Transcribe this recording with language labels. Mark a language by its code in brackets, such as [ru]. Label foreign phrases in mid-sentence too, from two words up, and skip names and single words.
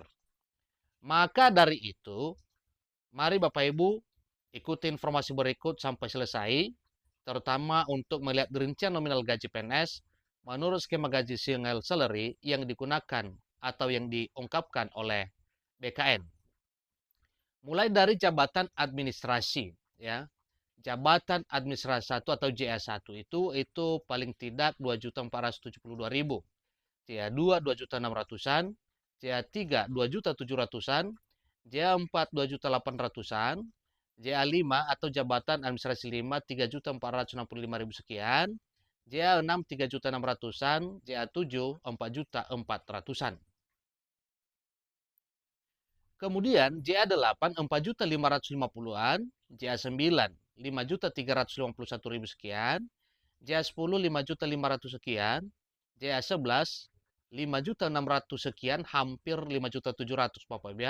[id] Maka dari itu, mari Bapak Ibu ikuti informasi berikut sampai selesai, terutama untuk melihat rincian nominal gaji PNS menurut skema gaji [en] single salary [id] yang digunakan atau yang diungkapkan oleh BKN. Mulai dari jabatan administrasi, ya. Jabatan administrasi 1 atau JA1 itu paling tidak 2.472.000. JA2 2.600-an, JA3 2.700-an, JA4 2.800-an, JA5 atau jabatan administrasi 5 3.465.000 sekian, JA6 3.600-an, JA7 4.400-an. Kemudian JA8 4.550-an, JA9 5.351.000 sekian, JA10 5.500 sekian, JA11 5.600 sekian, hampir 5.700.000 Bapak Ibu ya.